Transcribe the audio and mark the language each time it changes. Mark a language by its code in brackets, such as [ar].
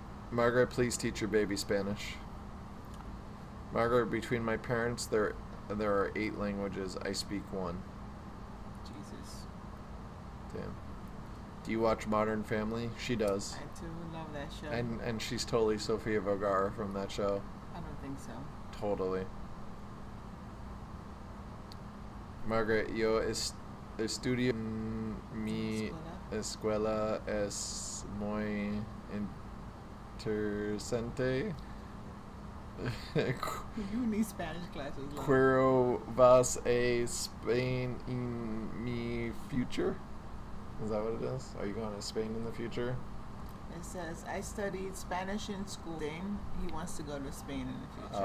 [en] Margaret, please teach your baby Spanish. Margaret, between my parents, there are 8 languages. I speak 1. Jesus. Damn. Do you watch Modern Family? She does. I do love that show. And she's totally Sofia Vergara from that show. I don't think so. Totally. [es] Margaret, yo estudio en mi escuela es muy interesante. [en] You need Spanish classes. Like. [es] Quiero vas a Spain in mi future? [en] Is that what it is? Are you going to Spain in the future? It says, I studied Spanish in school. Then he wants to go to Spain in the future.